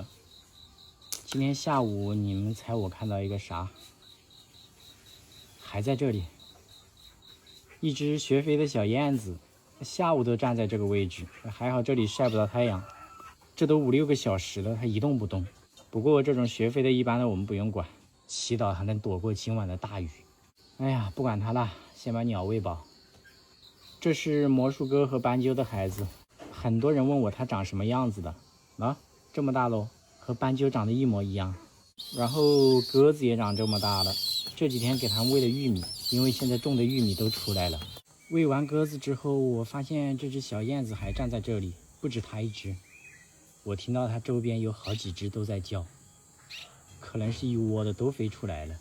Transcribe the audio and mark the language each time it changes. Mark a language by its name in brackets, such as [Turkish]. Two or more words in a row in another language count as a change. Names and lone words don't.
[Chinese] 今天下午你們猜我看到一个啥？還在這裡，一隻學飛的小燕子，下午都站在這個位置，還好這裡曬不到太陽。這都5、6個小時了，它一動不動。不過這種學飛的，一般的我們不用管，祈禱它能躲過今晚的大雨。哎呀，不管它了，先把鳥餵飽。這是魔術哥和斑鳩的孩子，很多人問我它長什麼樣子的啊？這麼大嘍，和斑鳩長得一模一樣。然後鴿子也長這麼大了，這幾天給它們餵了玉米，因為現在種的玉米都出來了。餵完鴿子之後，我發現這隻小燕子還站在這裡，不止它一隻。我聽到它周邊有好幾隻都在叫，可能是一窩的都飛出來了。